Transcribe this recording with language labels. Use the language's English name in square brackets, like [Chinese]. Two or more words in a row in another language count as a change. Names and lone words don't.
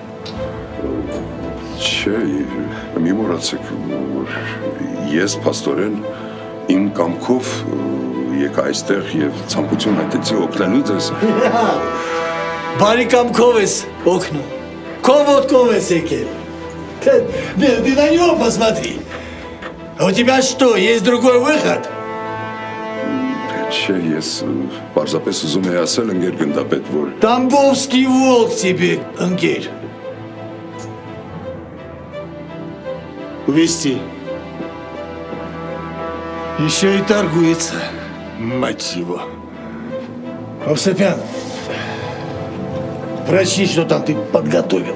[Armenian] Չէ, մի մոռացեք, որ ես փաստորեն իմ կամքով եկա այստեղ եւ ցանկություն հայտեցի օգնելու ձեզ։ Բարի կամքով ես օգնում, քո ոտքով ես եկել։ [Russian] Ты на него посмотри. У тебя что, есть другой выход? [Armenian] Չէ, ես պարզապես ուզում եի ասել ընկեր գնդապետ, որ [Russian] Тамбовский волк тебе, ընկեր։ Увести. Еще и торгуется, мать его. Овсепян, прочти, что там ты подготовил.